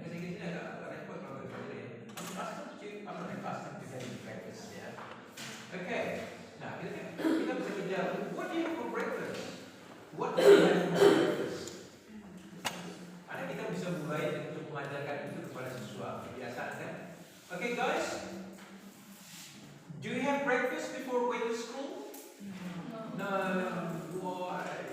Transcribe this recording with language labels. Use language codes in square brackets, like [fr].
[id] Bahasa Inggrisnya agak repot kalau berbicara. [en] I'm not accustomed to having breakfast ya. Okay. [id] Nah, kita bisa kerja. [en] What do you have for breakfast? What do you have for breakfast? [id] Karena kita bisa mulai untuk mengajarkan itu kepada siswa. Kebiasaan kan? [en] Okay guys. Do you have breakfast before going to school? No. Why?